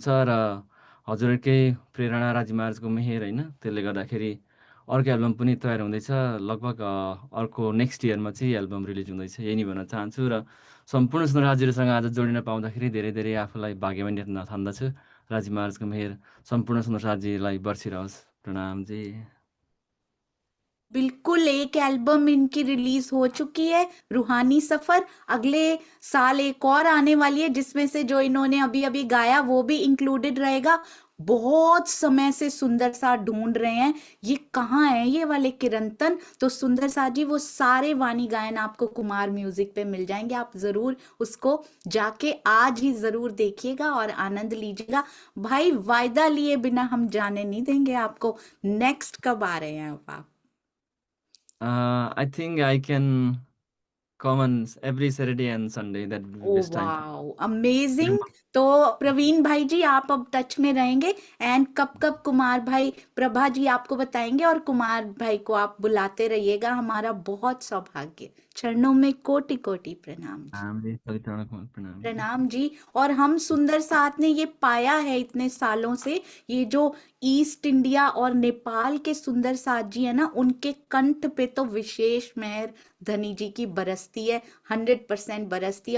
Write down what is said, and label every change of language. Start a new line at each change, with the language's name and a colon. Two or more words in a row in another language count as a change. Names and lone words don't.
Nepali: र हजुरहरूकै प्रेरणा, राजी महाराजको मेहेर होइन, त्यसले गर्दाखेरि अर्को एल्बम पनि तयार हुँदैछ। लगभग अर्को
English: next yearमा
Nepali: चाहिँ एल्बम रिलिज हुँदैछ, यही नै भन्न चाहन्छु। र सम्पूर्ण सुन्दर राज्यहरूसँग आज जोडिन पाउँदाखेरि धेरै धेरै आफूलाई भाग्यवान ठान्दछु। राजी महाराजको मेहेर सम्पूर्ण सुन्दर राज्यलाई बर्सिरहोस्। प्रणाम जी।
Hindi: बिल्कुल, एक एल्बम इनकी रिलीज हो चुकी है, रूहानी सफर। अगले साल एक और आने वाली है, जिसमें से जो इन्होंने अभी अभी गाया वो भी इंक्लूडेड रहेगा। बहुत समय से सुंदर सा ढूंढ रहे हैं, ये कहाँ है ये वाले किरंतन। तो सुंदर सा जी, वो सारे वाणी गायन आपको कुमार म्यूजिक पे मिल जाएंगे। आप जरूर उसको जाके आज ही जरूर देखिएगा और आनंद लीजिएगा। भाई, वायदा लिए बिना हम जाने नहीं देंगे आपको। नेक्स्ट कब आ रहे हैं अब आप?
English: I think I can come on every Saturday and Sunday. That would be ओ best time for वाओ, me.
Hindi: अमेजिंग। तो प्रवीण भाई जी, आप अब टच में रहेंगे। एंड कब कब कुमार भाई, प्रभा जी आपको बताएंगे, और कुमार भाई को आप बुलाते रहिएगा। हमारा बहुत सौभाग्य। चरणों में कोटि कोटि प्रणाम जी। प्रणाम जी, सभी चरणों को प्रणाम जी। प्रणाम जी। और हम सुंदर साथ ने ये पाया है इतने सालों से, ये जो ईस्ट इंडिया और नेपाल के सुंदर साथ जी है ना, उनके कंठ पे तो विशेष मेहर धनी जी की बरसती है, 100% बरसती है।